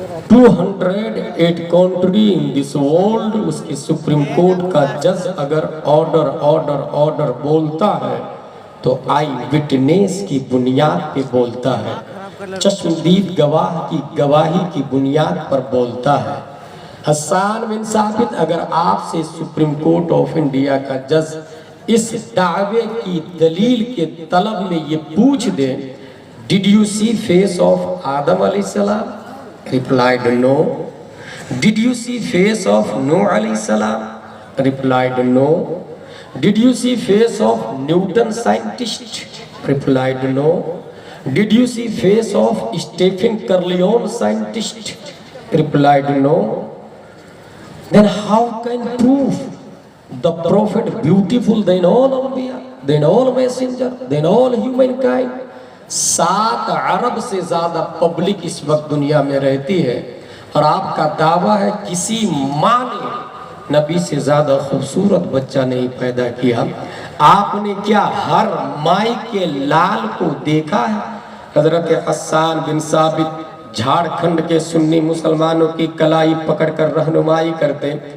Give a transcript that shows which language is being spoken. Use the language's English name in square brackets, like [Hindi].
[English] 208 country in this world, [Urdu] اس کی supreme court کا جج اگر آرڈر بولتا ہے تو آئی وٹنس کی بنیاد پہ بولتا ہے، چشمدید گواہ کی گواہی کی بنیاد پر بولتا ہے. حسان بن ثابت، اگر آپ سے سپریم کورٹ آف انڈیا کا جج اس دعوے کی دلیل کے طلب میں یہ پوچھ دے [English] Did you see face of Adam [Urdu] علیہ السلام? [English] Replied no. Did you see face of Nuh علیہ السلام? Replied no. Did you see face of Newton scientist? Replied no. Did you see face of Stephen Curleon scientist? Replied no. Then how can prove the prophet beautiful than all Anbiya, than all messenger, than all humankind? [Urdu] 7 عرب سے زیادہ public اس وقت دنیا میں رہتی ہے اور آپ کا دعویٰ ہے کسی ماں نے نبی سے زیادہ خوبصورت بچہ نہیں پیدا کیا. آپ نے کیا ہر مائی کے لال کو دیکھا ہے؟ حضرت حسان بن ثابت جھارکھنڈ کے سنی مسلمانوں کی کلائی پکڑ کر رہنمائی کرتے.